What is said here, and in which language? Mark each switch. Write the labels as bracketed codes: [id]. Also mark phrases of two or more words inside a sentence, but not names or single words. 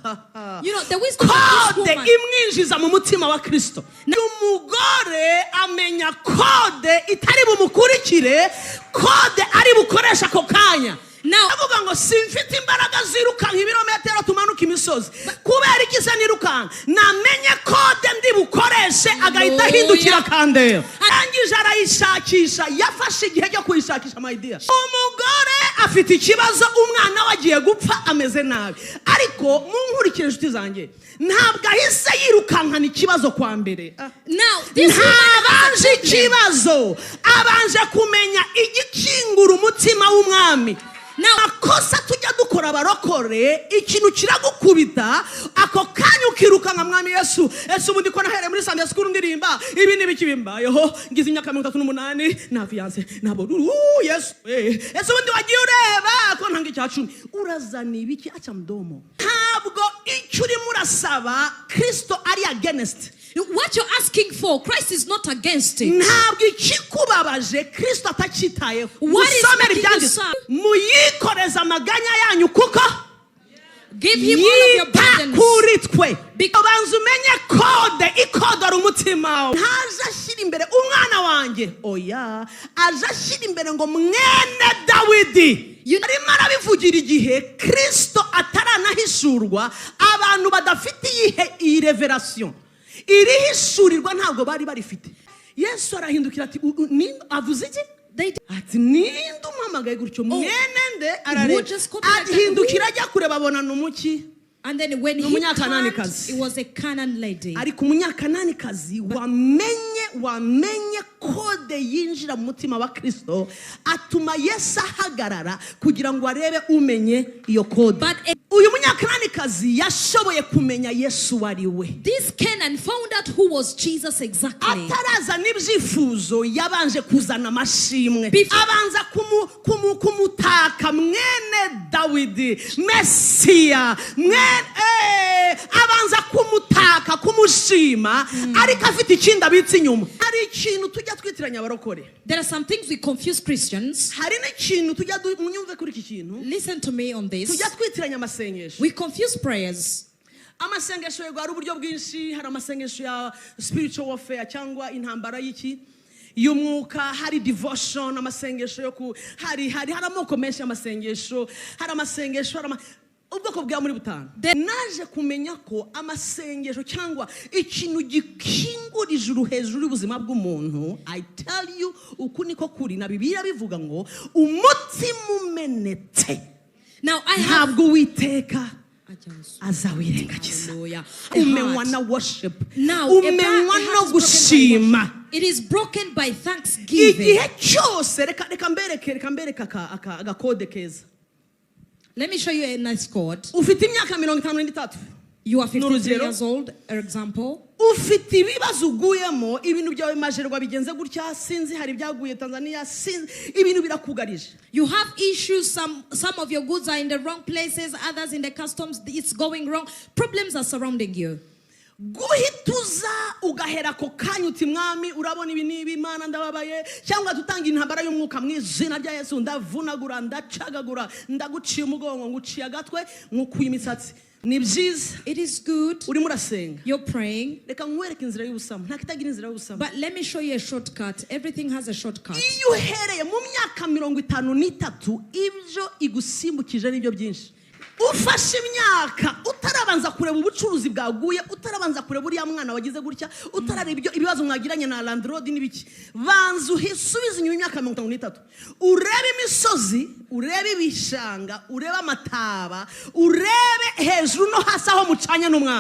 [rw] kode imwinjiza mu mutima wa Kristo umugore amenya kode itari bumukurikire kode ari bukoresha ako kanya avuga ngo simfite imbaraga zirukanka ibirometero tumanuka imisozi kubera iki se nirukanka namenye kode ndi bukoreshe agahita ahindukira kandera arangije arayishakisha yafashe igihe cyo kuyishakisha my dear umugore afite ikibazo umwana we agiye gupfa ameze nabi ariko munkurikire inshuti zanjye ntabwo ahise yirukankana ikibazo kwa mbere ntabanje ikibazo abanje kumenya igikingura umutima w'umwami akosa tujya dukora abarokore ikintu kiragukubita ako kanya ukirukanka mwami Yesu ubundi ko nahere muri [en] Sunday school [rw] ndirimba ibi n'ibiki bimbayeho ngize imyaka 38 na fiance nabo Yesu ubundi wagiye ureba ko ntanga icya 10 urazana ibiki [sw] acha mdomo [rw] ntabwo icyo uri murasaba Kristo ari against. [en] What you're asking for, Christ is not against it. [rw] Ntabwo ikikubabaje Kristo atacitayeho. [en] What is making you sad? [rw] Muyikoreza amaganya yanyu kuko [en] give him all of your burdens. [rw] Abanza umenye kode ikodora umutima. Ntaje ashyira imbere umwana wanjye. Oya, aje ashyira imbere ngo mwene Dawidi. Arimo arabivugira igihe Kristo ataranahishurwa abantu badafite iyi revelation. Irihishurirwa ntabwo bari barifite. Yesu arahindukira ati avuze iki? Ati ninde umuhamagaye gutyo mwene nde arahindukira ajya kureba abona n'umuki. [en] And then when he turned, it was a Canaan lady. [rw] Ariko umunyakananikazi wamenye kode yinjira mu mutima wa Kristo atuma Yesu ahagarara kugira ngo arebe umenye iyo kode. Uyu munyakananikazi yashoboye kumenya Yesu wari we. [en] This Canaan found out who was Jesus exactly. [rw] Ataraza n'ibyifuzo yabanje kuzana amashimwe. Abanza kumutaka mwene Dawidi, Mesiya, abanza kumutaka kumushima ariko afite ikindi abitse inyuma. Hari ikintu tujya twitiranya abarokore. [en] There are some things we confuse Christians. [rw] Hari n'ikintu tujya munyumve kuri iki kintu. [en] Listen to me on this. [rw] Tujya twitiranya amasengesho. [en] We confuse prayers. [rw] Amasengesho yego ari uburyo bwinshi, hari amasengesho ya [en] spiritual warfare [rw] cyangwa intambara y'iki y'umwuka, hari devotion, amasengesho yo hari amoko menshi y'amasengesho, hari amasengesho ubwoko bwa muri butanu. Naje kumenya ko amasengesho cyangwa ikintu gikingurije ijuru hejuru y'ubuzima bw'umuntu, [en] I tell you [rw] uku niko kuri na Bibiliya bivuga ngo umutima umenetse. [en] Now I have [rw] ntabwo witeka azawirengagiza. Umenywa na worship, umenywa no gushima. [en] It is broken by thanksgiving. [rw] Igihe cyose reka mbereke agakode keza. [en] Let me show you a nice code. [rw] Ufite imyaka 53. [en] You are 53 years old, for example. [rw] Ufite ibibazo uguyemo ibintu byawe majerwa bigenze gutya sinzi hari byaguye Tanzania sinzi ibintu birakugarije. [en] You have issues, some of your goods are in the wrong places, others in the customs it's going wrong. Problems are surrounding you. [rw] Guhituza ugahera ko kanya uti mwami urabona ibi nibi Imana ndababaye cyangwa tutanga intambara y'umwuka mw'izina rya Yesu ndavunagura ndacagagura ndaguciye umugongo nguciye agatwe ngukuye imisatsi. Ni byiza. [en] It is good. [rw] Urimo urasenga. [en] You're praying. [rw] Reka nkwereke inzira y'ubusamo. Nta kitagira inzira y'ubusamo. [en] But let me show you a shortcut. Everything has a shortcut. [rw] Iyo uhereye mu myaka 53 ibyo igusimbukije n'ibyo byinshi. Ufashe imyaka utarabanza kureba ubucuruzi bwaguye, utarabanza kureba uriya mwana wagize gutya, utarareba ibibazo mwagiranye na landlord n'ibiki. Banza uhisubize inyuma imyaka 53. Urebe imisozi, urebe ibishanga, urebe amataba, urebe hejuru no hasi aho mucanye n'umwana.